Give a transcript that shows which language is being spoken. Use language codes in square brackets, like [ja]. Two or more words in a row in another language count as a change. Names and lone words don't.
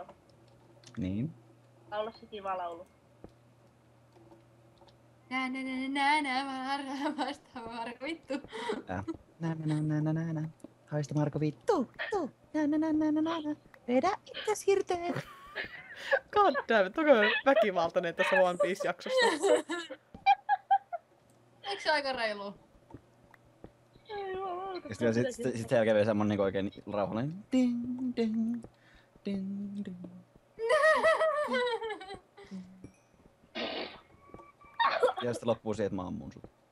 [fi] Niin. laula se kiva laulu. Vasta Marko vittu. Nä. Haista Marko vittu. Nä. Vedä itses hirteen. [en] God damn it, [fi] onko väkivaltainen tässä One Piece-jaksossa? Eikö se aika reilu? Ja sitten sit siellä kävi semmonen niinku oikein rauhallinen. Ding, ding, ding, ding. Ja sitten loppuu siihen, että mä ammun sut.